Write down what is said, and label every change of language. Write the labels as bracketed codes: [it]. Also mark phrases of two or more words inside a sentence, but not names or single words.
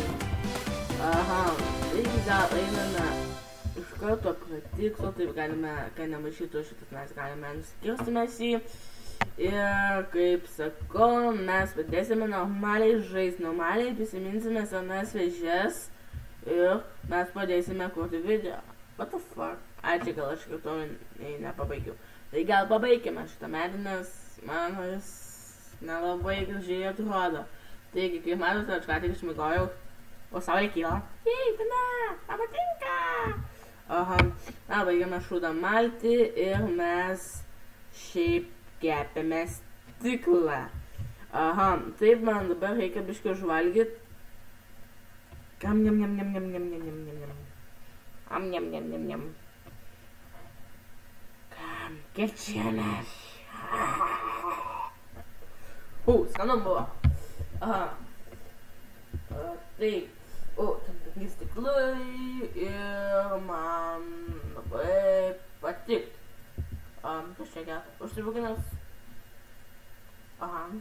[lt] aha, taigi gal einame iš karto prie tikslo, taip galime, kai nemaišytų šitas, mes galime nuskirstymės jį ir, kaip sakau, mes pradėsime normaliai žaisti, normaliai prisiminsime senas vėžes ir mes pradėsime kurti video. [en] What the fuck? [lt] Ai, čia gal aš kartu nepabaigiau. Tai gal pabaigime šitą metį, nes man jis nelabai gražiai atrodo. Taigi, kaip matote, aš ką tik išmigojau, o saulė kyla. Jei, tame, man patinka! Aha, na, baigiame šūdą malti ir mes šiaip kepėme stiklą. Aha, taip man dabar reikia biškį užvalgyti. Kam niam niam niam niam niam niam niam niam niam. Am niam niam niam niam. Kam kiaušienos. Skanu buvo. Aha. Taip. Ten stiklai ir man labai patiktų. Kas čia gero? Užsibukinęs. Aha.